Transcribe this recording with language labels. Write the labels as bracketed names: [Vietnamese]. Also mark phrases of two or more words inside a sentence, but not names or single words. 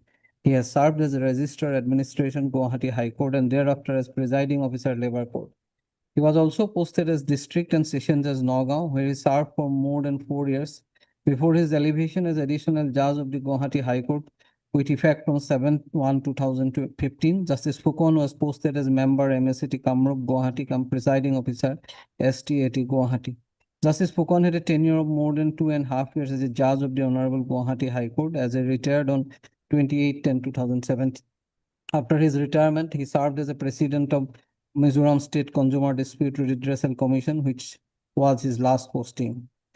[English] He has served as a Registrar Administration Guwahati High Court and thereafter as Presiding Officer Labour Court. He was also posted as District and Session Judge Nagaon, where he served for more than 4 years before his elevation as Additional Judge of the Guwahati High Court with effect from 7/1/2015. Justice Phukan was posted as member MSCT Kamrup Guwahati cum Presiding Officer STAT Guwahati. Justice Phukan had a tenure of more than 2.5 years as a judge of the Honorable Guwahati High Court, as he retired on 28/10/2017. After his retirement, he served as a president of Mizoram State Consumer Dispute Redressal Commission, which was his last posting.